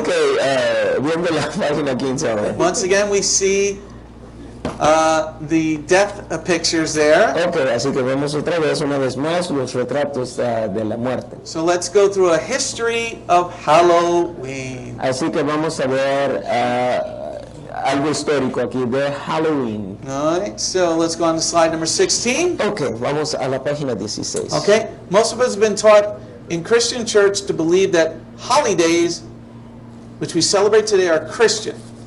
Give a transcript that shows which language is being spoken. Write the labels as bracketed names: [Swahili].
[Spanish] Okay, viendo la página 15 ahora. [English] Once again, we see the death pictures there. [Spanish] Okay, así que vemos otra vez, una vez más, los retratos de la muerte. [English] So let's go through a history of Halloween. [Spanish] Así que vamos a ver algo histórico aquí de Halloween. [English] All right, so let's go on to slide number 16. [Spanish] Okay, vamos a la página 16. [English] Okay, most of us have been taught in Christian church to believe that holidays, which we celebrate today, are Christian.